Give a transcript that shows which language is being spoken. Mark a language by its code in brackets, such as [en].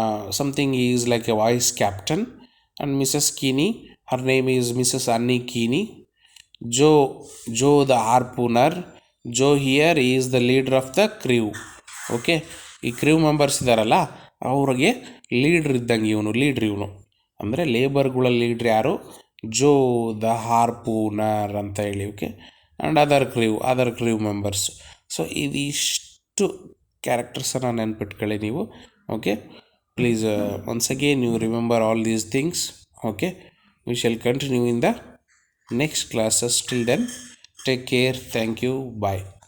[en] something is like a vice captain. And Mrs. Keeney, her name is Mrs. Annie Keeney. Joe the harpooner. Joe here is the leader of the crew. [kn] Okay, ಈ ಕ್ರೂ members ಇದ್ದಾರಲ್ಲ ಅವ್ರಿಗೆ leader ಇದ್ದಂಗೆ ಇವನು ಅಂದರೆ ಲೇಬರ್ಗಳ leader ಯಾರು? [en] Joe the harpooner [kn] ಅಂತ ಹೇಳಿ. [en] Okay, and other crew members. [kn] So ಇದಿಷ್ಟು ಕ್ಯಾರೆಕ್ಟರ್ಸನ್ನು ನೆನ್ಪಿಟ್ಕೊಳ್ಳಿ ನೀವು. [en] Okay, please once again you remember all these things. Okay, we shall continue in the next classes. Till then, take care. Thank you. Bye.